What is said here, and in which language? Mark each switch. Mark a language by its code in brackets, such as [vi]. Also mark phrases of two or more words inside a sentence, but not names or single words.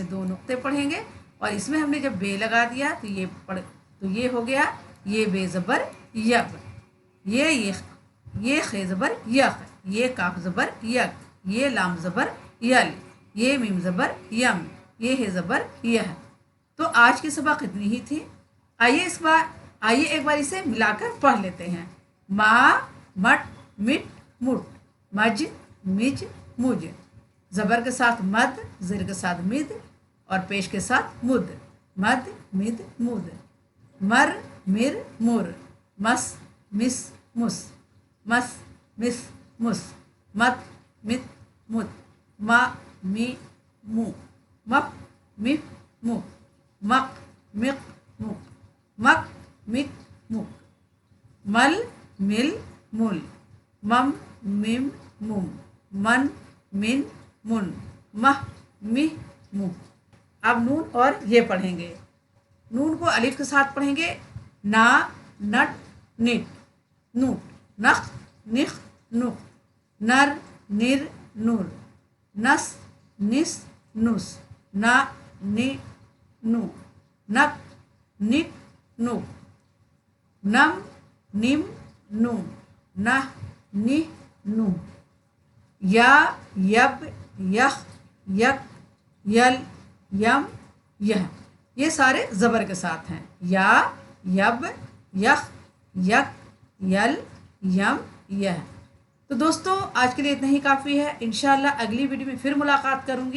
[hi] और इसमें 2 नुक्ते पढ़ेंगे, और इसमें हमने जब बे लगा दिया तो ये हो गया ये बे ज़बर यक, ये खे ज़बर यक, ये काफ ज़बर यक, ये लाम ज़बर यल, ये मीम ज़बर यम, ये है ज़बर यह। तो आज की सबक इतनी ही थी। आइए एक बार इसे मिलाकर पढ़ लेते हैं। मा, मट, मिट, मुट, मज, मिज, मुझ। ज़बर के साथ मद, ज़िर के साथ मिद और पेश के साथ मुद। मद, मिद, मुद। मर, मिर, मुर। मस, मिस, मुस। मस, मिस, मुस। मत, मित, मुत। मा, मी, मु। मप, मिप, मुक। मक, मिक, मुक। मक, मिक, मुक। मल, मिल, मुल। मम, मिम, मुम। मन, मिन, मुन। मह, मिह, मुह। अब नून और ये पढ़ेंगे। नून को अलिफ के साथ पढ़ेंगे। ना, नट, निट, नूट। नख, निख, नुख। नर, निर, नूर। नस, निस, नुस। ना, नि, नु। नक, निक, नुक। नम, निम, नुम। नह, निह, नुह। या, यब, यख, यक, यल, यम, यह। ये सारे ज़बर के साथ हैं। या, यब, यख, यक, यल, यम, यह। तो दोस्तों आज के लिए इतना ही काफ़ी है। [ar] إن شاء الله [hi] अगली वीडियो में फिर मुलाकात करूँगी।